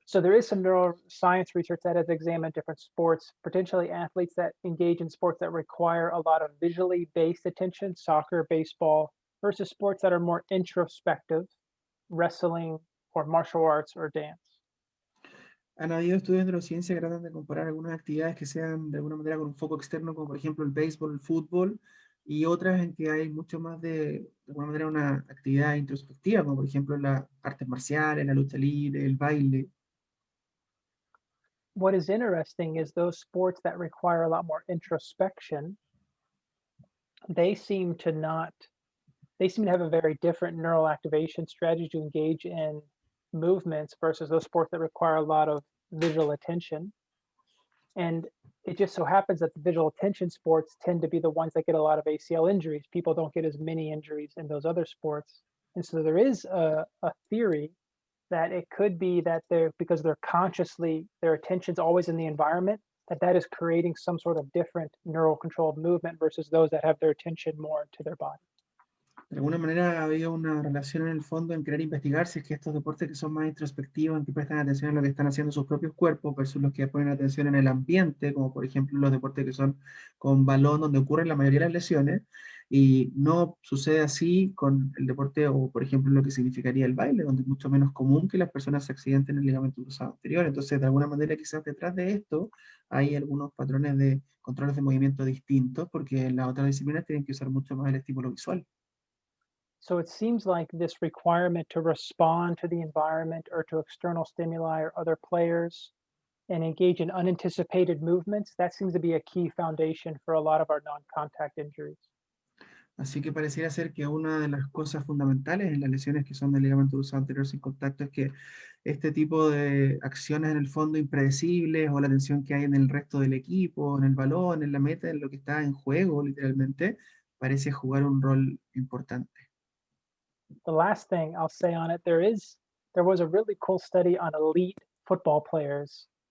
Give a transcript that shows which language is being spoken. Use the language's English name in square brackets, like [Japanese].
[English] So there is some neuroscience research that has examined different sports, potentially athletes that engage in sports that require a lot of visually based attention, soccer, baseball, versus sports that are more introspective, wrestling or martial arts or dance. [Spanish] Han habido estudios de neurociencia que tratan de comparar algunas actividades que sean de alguna manera con un foco externo, como por ejemplo el béisbol, el fútbol, y otras en que hay mucho más de alguna manera, una actividad introspectiva, como por ejemplo las artes marciales, la lucha libre, el baile. [English] What is interesting is those sports that require a lot more introspection, they seem to have a very different neural activation strategy to engage in movements versus those sports that require a lot of visual attention. And it just so happens that the visual attention sports tend to be the ones that get a lot of ACL injuries. People don't get as many injuries in those other sports. And so there is a theory that it could be that because they're consciously, their attention's always in the environment, that is creating some sort of different neural controlled movement versus those that have their attention more to their body. [Spanish] De alguna manera había una relación en el fondo en querer investigar si es que estos deportes que son más introspectivos, en que prestan atención a lo que están haciendo sus propios cuerpos, versus los que ponen atención en el ambiente, como por ejemplo los deportes que son con balón, donde ocurren la mayoría de las lesiones, y no sucede así con el deporte, o por ejemplo lo que significaría el baile, donde es mucho menos común que las personas se accidenten en el ligamento cruzado anterior. Entonces, de alguna manera, quizás detrás de esto hay algunos patrones de controles de movimiento distintos, porque en las otras disciplinas tienen que usar mucho más el estímulo visual. [English] So it seems like this requirement to respond to the environment or to external stimuli or other players and engage in unanticipated movements, that seems to be a key foundation for a lot of our non-contact injuries. [Spanish] Así que pareciera ser que una de las cosas fundamentales en las lesiones que son del ligamento cruzado anterior sin contacto es que este tipo de acciones en el fondo impredecibles, o la tensión que hay en el resto del equipo, en el balón, en la meta, en lo que está en juego literalmente, parece jugar un rol importante. [English] The last thing I'll say on it, there was a really cool study on elite football players.